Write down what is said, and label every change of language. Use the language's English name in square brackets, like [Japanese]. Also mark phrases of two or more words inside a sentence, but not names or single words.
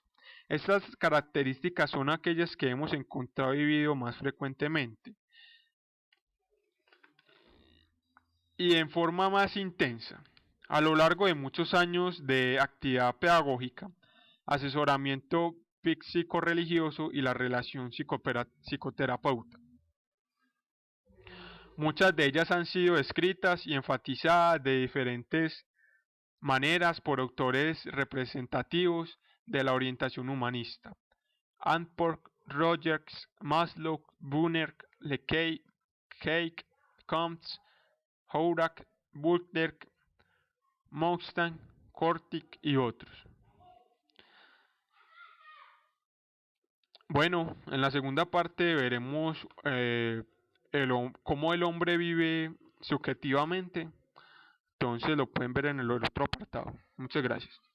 [Spanish] Estas características son aquellas que hemos encontrado y vivido más frecuentemente y en forma más intensa a lo largo de muchos años de actividad pedagógica, asesoramiento psicorreligioso y la relación psicoterapeuta. Muchas de ellas han sido escritas y enfatizadas de diferentes maneras por autores representativos de la orientación humanista. Antwork, Rogers, Maslow, Brunner, Leakey, Cake, Comte, Horak, Butler, Mostang, Kortic y otros. Bueno, en la segunda parte veremos cómo el hombre vive subjetivamente. Entonces lo pueden ver en el otro apartado. Muchas gracias.